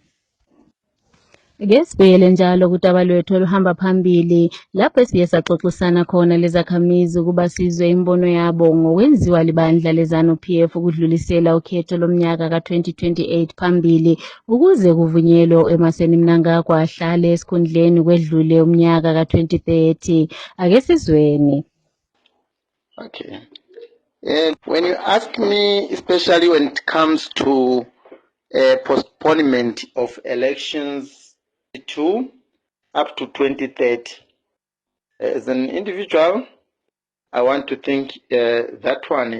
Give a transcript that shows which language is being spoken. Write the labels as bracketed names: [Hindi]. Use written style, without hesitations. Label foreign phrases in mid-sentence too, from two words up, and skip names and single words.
[North Ndebele] Ngesibhele njalo kudaba lwethu oluhamba phambili lapho siye saxoxisana khona lezakhamizi ukuba sizwe imbono yabo ngokwenziwa libandla leZANU-PF ukudlulisela ukhetho lomnyaka ka-2028 phambili ukuze kuvunyelwe eMaseni Mnangagwa ahlale esikhundleni kwedlule umnyaka ka-2030. Ake sizweni. [English] Okay. And when you ask me, especially when it comes to postponement of elections up to 2030, as an individual, I want to think that one.